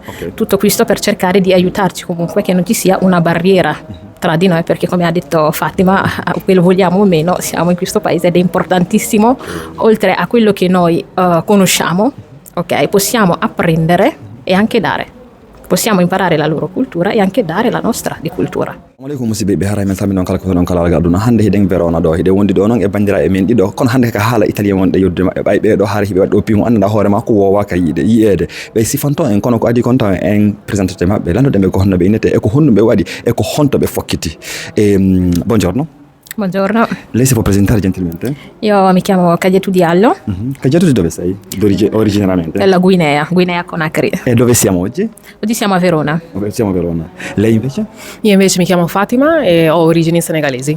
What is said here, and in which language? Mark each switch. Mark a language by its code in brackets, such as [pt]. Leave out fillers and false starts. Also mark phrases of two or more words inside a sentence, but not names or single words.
[it] Tutto questo per cercare di aiutarci comunque, che non ci sia una barriera tra di noi, perché come ha detto Fatima, quello vogliamo o meno, siamo in questo paese ed è importantissimo, oltre a quello che noi conosciamo, possiamo apprendere e anche dare. Possiamo imparare la loro cultura e anche dare la nostra di cultura. [ar] السلام عليكم [ff] musidɓe haray men salmini on kala ko non kala gaduna hande hiɗen Verona ɗo hiɗe wondi ɗo noon e bandiraɓe men ɗiɗo kono hande ka haala italien wonɗe yoddude maɓɓe ɓay ɓeɗo haara hiɓe waɗɗo pimu annda hoore makko wowaka yi'ede ɓe sifanto en kono ko adi kon taw en présenté maɓɓe landuɗen ɓe ko honno ɓe innete e ko honno ɓe waɗi e ko honto ɓe fokkiti. [it] Buongiorno. Buongiorno. Lei si può presentare gentilmente? Io mi chiamo Kadiatou Diallo. Kadiatou di dove sei? Originariamente? Della Guinea Conakry. E dove siamo oggi? Oggi siamo a Verona. Siamo a Verona. Lei invece? Io invece mi chiamo Fatima e ho origini senegalesi.